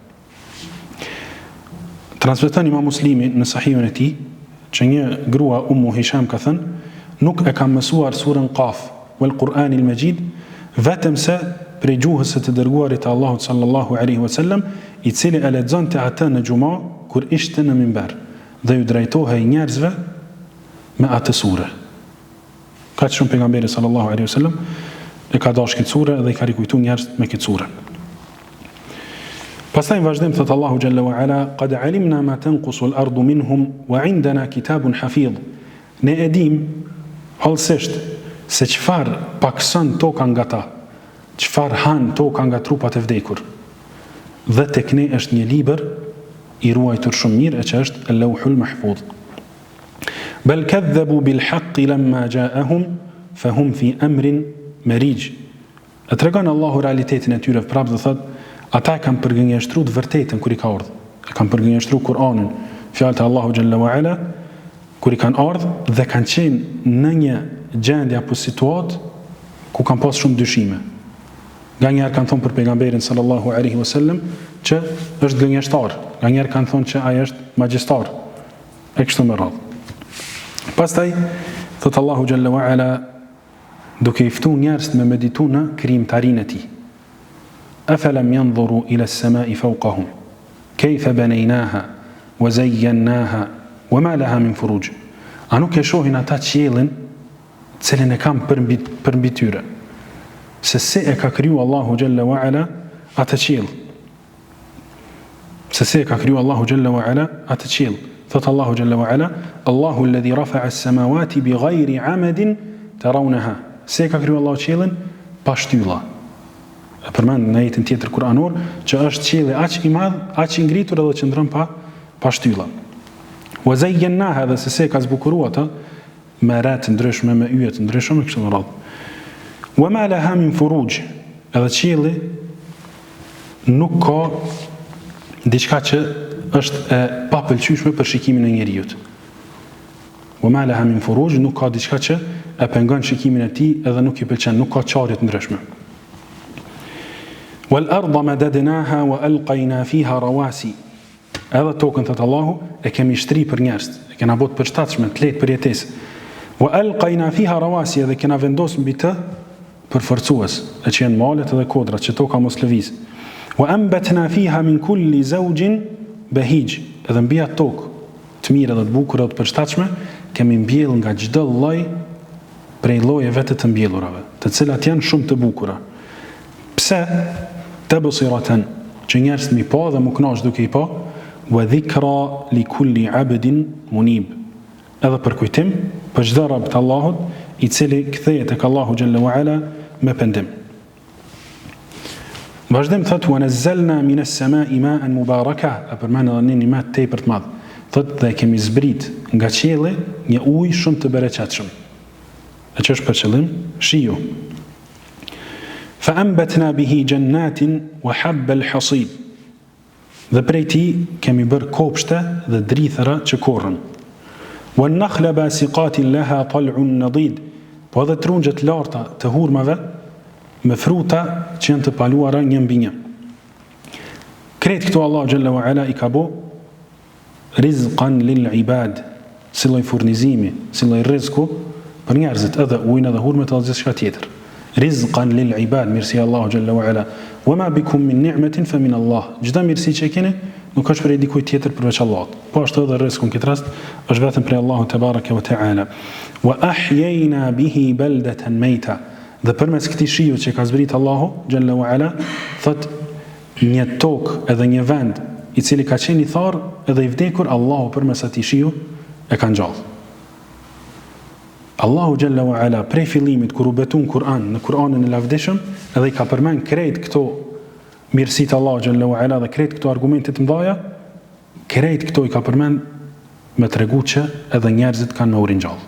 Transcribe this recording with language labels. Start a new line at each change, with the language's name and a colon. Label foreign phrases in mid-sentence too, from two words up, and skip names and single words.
Albanian: Transmeton Imam Muslimi në Sahihun e tij që një grua Ummu Hisham ka thënë, nuk e kam mësuar surën
Arabic: ق والقرآن المجيد
Albanian: vetëm se prej gjuhës së të dërguarit të Allahut
Arabic: صلى الله عليه وسلم,
Albanian: i cili e lexonte atë në Xhumë kur ishte në minber dhe ju drejtohej njerëzve me atë sure. Ka shumë pejgamberi
Arabic: صلى الله عليه وسلم
Albanian: e ka dashur këtë sure dhe i ka rikujtuar njerëzit me këtë sure. Pastaj vazhdim thot
Arabic: الله جل وعلا قد علمنا ما تنقص الأرض منهم وعندنا كتاب حفيظ.
Albanian: Ne edim hollësisht se çfarë pakson toka nga ta çfarë han toka nga trupat e vdekur. Dhe tek ne është një libër i ruajtur shumë mirë, që është
Arabic: اللوح المحفوظ. بل كذبوا بالحق لما جاءهم فهم في أمر مريج.
Albanian: E tregon Allahu realitetin e tyre prapë, dhe thot, ata e kanë përgënjeshtruar të vërtetën kur i ka ardhur. E kanë përgënjeshtruar Kur'anin, fjalët e Allahu
Arabic: جل وعلا,
Albanian: kur i kanë ardhur dhe kanë qenë në një gjendje apo situatë ku kanë pas shumë dyshime. Nga njerë kanë thonë për pejgamberin
Arabic: صلى الله عليه وسلم
Albanian: që është gënjeshtar, nga njerë kanë thonë që ai është magjistar, e kështu me radhë. Pastaj thot Allahu
Arabic: جل وعلا,
Albanian: duke i ftuar njerëzit me meditu në krijimtarinë e tij.
Arabic: أفلم ينظروا إلى السماء فوقهم كيف بنيناها وزيناها وما لها من فروج.
Albanian: A nuk e shohin ata qiellin, cilin e kam përmbi tyre, se e ka kriju Allahu
Arabic: جل وعلا
Albanian: atë qiell. Se e ka kriju Allahu
Arabic: جل وعلا
Albanian: atë qiell.
Arabic: Thot Allahu جل وعلا الله الذي رفع السماوات بغير عمد ترونها.
Albanian: Se ka kriju Allahu qiellin pa shtylla. E përmend në ajetin tjetër kuranor që është qielli aq i madh, aq i ngritur edhe që ndron pa shtylla.
Arabic: وزينها,
Albanian: dhe se ka zbukuruar atë me ratë ndryshme, me yje të ndryshme, kështu me radhë.
Arabic: وما لها من فروج,
Albanian: edhe qielli nuk ka diçka që është e papëlqyeshme për shikimin e njerëzit.
Arabic: وما لها من فروج,
Albanian: nuk ka diçka që e pengon shikimin e tij edhe nuk i pëlqen, nuk ka çarje të ndryshme.
Arabic: والأرض مددناها وألقينا فيها رواسي.
Albanian: Edhe tokën, thot Allahu, e kemi shtri për njerëz, e kena bot përshtatshme, të lehtë për jetesë.
Arabic: وألقينا فيها رواسي,
Albanian: edhe kena vendosur mbi të përforcues, e që janë malet edhe kodrat, që toka mos lëviz.
Arabic: وأنبتنا فيها من كل زوج بهيج,
Albanian: edhe mbi atë tokë të mirë edhe të bukur edhe të përshtatshme, kemi mbjell nga çdo lloj prej llojeve të mbjellurave, të cilat janë shumë të bukura. Pse? Tabsiratan, që njerëzit mi pa dhe mu kënaq duke i pa,
Arabic: وذكرى لكل عبد منيب,
Albanian: edhe për kujtim për çdo rob të Allahut i cili kthehet tek Allahu
Arabic: جل وعلا
Albanian: me pendim. Vazhdim thot,
Arabic: ونزلنا من السماء ماء مباركا,
Albanian: a përmend edhe një nimet tepër të madh. Thot, dhe kemi zbrit nga qielli një ujë shumë të bereqetshëm. E që është për qëllim shiu.
Arabic: فأنبتنا به جنات وحب الحصيد.
Albanian: Dhe prej tij kemi bërë kopshte dhe drithëra që korrën.
Arabic: والنخل باسقات لها طلع نضيد.
Albanian: Po edhe trungjet larta të hurmave me fruta që janë të paluara një mbi një. Kretë këtu Allah
Arabic: جل وعلا
Albanian: i ka bo
Arabic: رزقا للعباد,
Albanian: si lloj furnizimi, si lloj rrezku për njerëzit, edhe ujin edhe hurmet edhe gjithçka tjetër.
Arabic: رزقا للعباد,
Albanian: mirësi Allahu
Arabic: جل وعلا. وما بكم من نعمة فمن الله.
Albanian: Çdo mirësi që keni nuk është prej dikujt tjetër përveç Allahut. Po ashtu edhe rrezku në këtë rast është vetëm prej Allahut
Arabic: تبارك وتعالى. وأحيينا به بلدة ميتا.
Albanian: Dhe përmes këtij shiu që ka zbrit Allahu
Arabic: جل وعلا,
Albanian: thot një tokë edhe një vend i cili ka qenë i tharë edhe i vdekur, Allahu përmes atij shiu e ka ngjall. Allahu
Arabic: جل وعلا
Albanian: prej fillimit kur u betun Kur'an, në Kur'anin e lavdishëm, edhe i ka përmend krejt këto mirësitë Allahu
Arabic: جل وعلا
Albanian: dhe krejt këto argumente të mëdha, krejt këto i ka përmend me tregu që edhe njerëzit kanë me u ringjall.